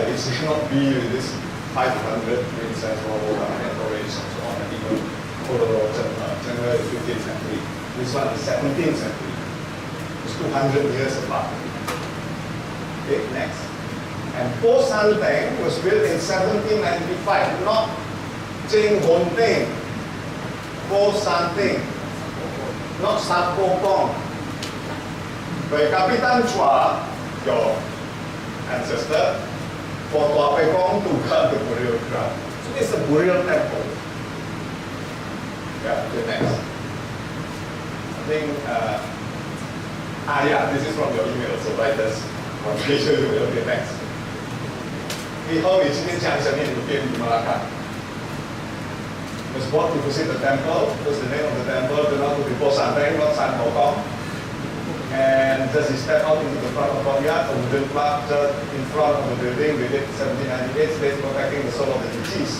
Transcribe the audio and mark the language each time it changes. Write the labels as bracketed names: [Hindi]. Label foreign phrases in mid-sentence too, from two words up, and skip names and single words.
[English] It should not be with this 500 princess or decoration and so on, and even overall, Cheng is 15th century. This one is 17th century. It's 200 years apart. Okay, next. And Po San Teng was built in 1795, not Cheng Hon Teng. Po San Teng, not San Po Kong. By Kapitan Chua, your ancestor, for Tua Pei Kong to guard the burial ground. So it's a burial temple. Yeah, okay, next. I think, yeah, this is from your email, so write this. Okay, next. [Chinese] 以后你今天讲什么你变 Melaka. [English] Was bought to visit the temple, because the name of the temple turned out to be Po San Teng, not San Ho Kong. And just he stepped out into the front of the courtyard, a wooden plaque in front of the building, dated 1798, states protecting the soul of the deceased.